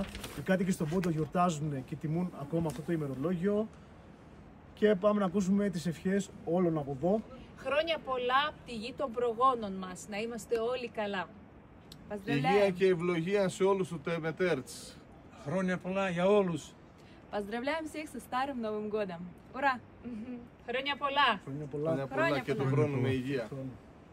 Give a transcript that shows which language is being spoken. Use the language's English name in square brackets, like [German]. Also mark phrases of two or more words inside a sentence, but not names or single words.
[Greek] Οι κάτοικοι στον Πόντο γιορτάζουν και τιμούν ακόμα αυτό το ημερολόγιο. Και πάμε να ακούσουμε τις ευχές όλων από εδώ. Χρόνια πολλά από τη γη των προγόνων μας, να είμαστε όλοι καλά. Υγεία και ευλογία σε όλους τους τεμετέρτς. Χρόνια πολλά για όλους. [Russian] Поздравляем всех со Старым Новым годом! Ура! [Greek] Χρόνια πολλά! Χρόνια πολλά. Χρόνια πολλά και του χρόνου με υγεία.